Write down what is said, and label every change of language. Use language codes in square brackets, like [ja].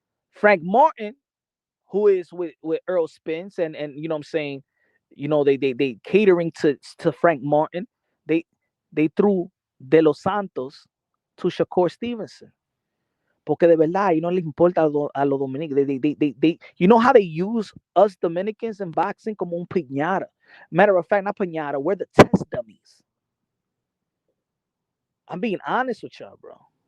[en] Frank Martin, who is with Earl Spence, and you know what I'm saying, they catering to Frank Martin. They threw De Los Santos to Shakur Stevenson. [es] Porque de verdad, no les importa a los dominicanos. [en] They you know how they use us Dominicans in boxing [es] como un piñata. [en] Matter of fact, not piñata, we're the test dummies. I'm being honest with y'all, bro.